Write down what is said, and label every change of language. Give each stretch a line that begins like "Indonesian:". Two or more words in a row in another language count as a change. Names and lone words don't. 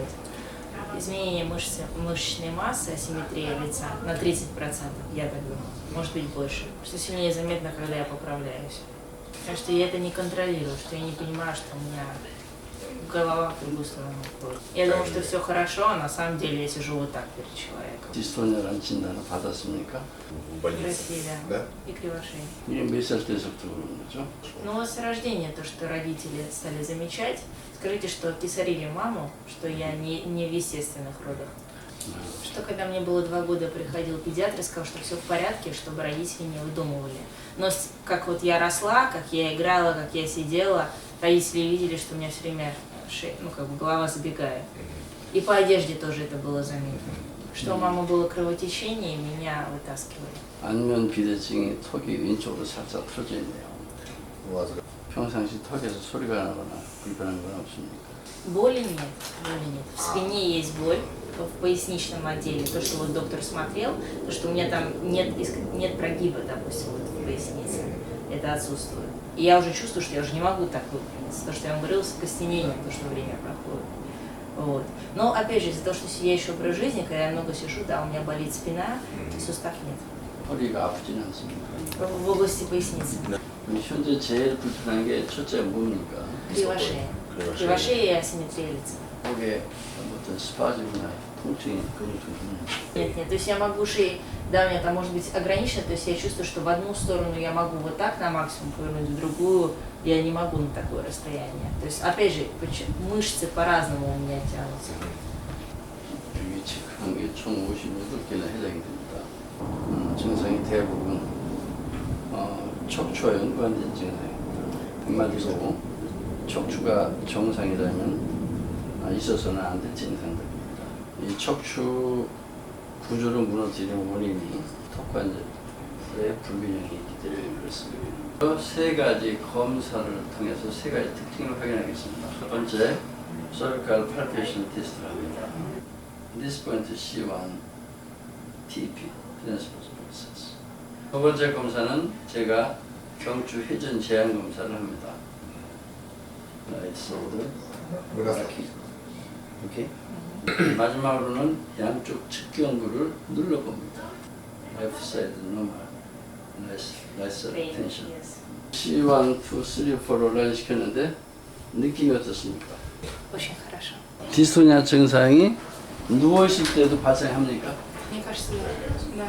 Russian: Изменение мышечной массы, асимметрия лица на 30%, я так думаю, может быть больше. Что сильнее заметно, когда я поправляюсь. Потому что я это не контролирую, что я не понимаю, что у меня голова в другую сторону уходит. Я думаю, что все хорошо, а на самом деле я сижу вот так перед человеком.
Korean: 디스토니아라는 진단을 받았습니까?
Russian: В больнице. В России, да. Да? И кривошея.
Korean: 이게 몇 살 때서부터 그러는 거죠?
Russian: Ну вот с рождения то, что родители стали замечать. Скажите, что кесарили маму, что я не в естественных родах. Что когда мне было 2 года, приходил педиатр и сказал, что все в порядке, чтобы родители не выдумывали. Но как вот я росла, как я играла, как я сидела, родители видели, что у меня все время голова забегает. И по одежде тоже это было заметно. Что у мамы было кровотечение, и меня вытаскивали.
Korean: 안면 비대증이 턱이 왼쪽으로 살짝 틀어져 있네요. 맞아. 평상시 턱에서 소리가 나거나 불편한 건 없습니까?
Russian: Боли нет, боли нет. В спине есть боль, в поясничном отделе. То, что вот доктор смотрел, то, что у меня там нет прогиба, допустим, вот в пояснице. Это отсутствует. И я уже чувствую, что я уже не могу так выпрямиться. То, что я вам говорила, с окостенением, то, что время проходит. Вот. Но, опять же, из-за того, что сидящий образ жизни, когда я много сижу, да, у меня болит спина, сустав нет.
Korean: 허리가 아프진 않습니까?
Russian: В области поясницы.
Korean: 현재 제일 불편한 게 첫째 뭡니까?
Russian: Кривошея. Кривошея и асимметрия лица.
Korean: 거기에 어떤 스파즘이나 통증이 그런 게
Russian: Нет, то есть я могу шеи, да, у меня там может быть ограничено, то есть я чувствую, что в одну сторону я могу вот так на максимум повернуть, в другую я не могу на такое расстояние. То есть, опять же, мышцы по-разному у меня тянутся.
Korean: 이게 체크한 게 총 58개나 해당이 됩니다. 증상이 대부분 척추와 연관된 증상입니다. 한마디로 척추가 정상이라면 있어서는 안 될 증상들입니다. 이 척추 구조를 무너뜨리는 원인이 턱관절의 불균형이 있기 때문에 그렇습니다. 3가지 검사를 통해서 3가지 특징을 확인하겠습니다. 첫 번째,
English: Cervical Dystonia. This point C1, TP, Transverse Process.
Korean: 두 번째 검사는 제가 경추 회전 제한 검사를 합니다.
English: Right shoulder,
Korean: 오케이. 마지막으로는 양쪽 측경부를 눌러봅니다.
English: Left side normal, left tension.
Korean: C1, 2, 3, 4를 라인 시켰는데 느낌이 어떻습니까?
Russian: Очень хорошо.
Korean: 디스토니아 증상이 누워있을 때도 발생합니까?
Russian: Мне кажется, да.